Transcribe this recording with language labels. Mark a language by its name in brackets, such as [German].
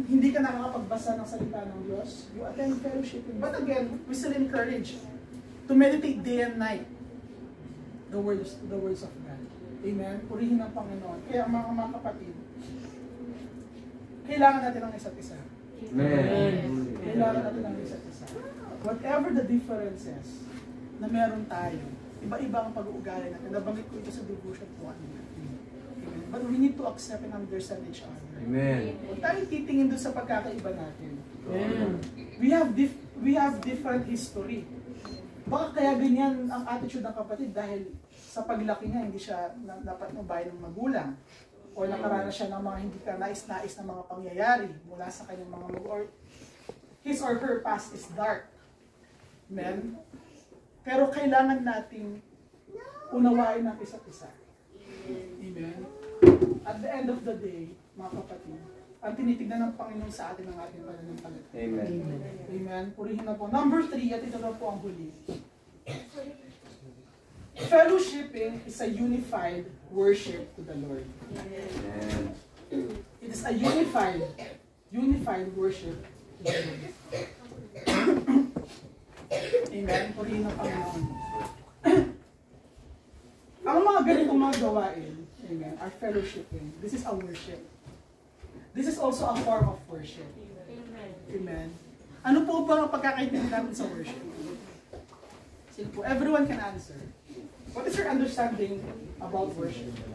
[Filipino] Hindi ka nakakapagbasa ng salita ng Diyos. [English] You attend fellowship. But again, we still encourage to meditate day and night the words of God. [Filipino] Amen. Purihin ang Panginoon. Kaya mga kapatid, kailangan natin ang isa't isa. Amen. Kailangan natin ang isa't isa. [English] Whatever the differences [Filipino] na meron tayo, iba-iba ang pag-uugali natin. Nabanggit ko ito sa devotion po. [English] But we need to accept and understand each other. Amen. [Filipino] Huwag tayo titingin doon sa pagkakaiba natin. Amen. [English] We have different history. [Filipino] Baka kaya ganyan ang attitude ng kapatid dahil sa paglaki niya, hindi siya dapat mabayan ng magulang. O nakaranas siya ng mga hindi ka nais-nais na mga pangyayari mula sa kanyang mga magulang. [English] His or her past is dark. [Filipino] Amen? Pero kailangan nating unawain ang isa't isa. Amen? [English] At the end of the day, [Filipino] mga kapatid, ang tinitignan ng Panginoon sa atin ang ating pananampalataya. Amen. Amen. Purihin na po. Number 3, at ito na po ang huli. [English] Fellowshipping is a unified worship to the Lord. Amen. It is a unified worship to the Lord. [Filipino] Amen. Purihin ng Panginoon. Ang mga ganitong mga gawain, amen, [English] are fellowshipping. This is a worship. This is also a form of worship. Amen. [Filipino] Ano po ba ang pagkakaintindi natin sa worship? Sino po? [English] Everyone can answer. What is your understanding about worship?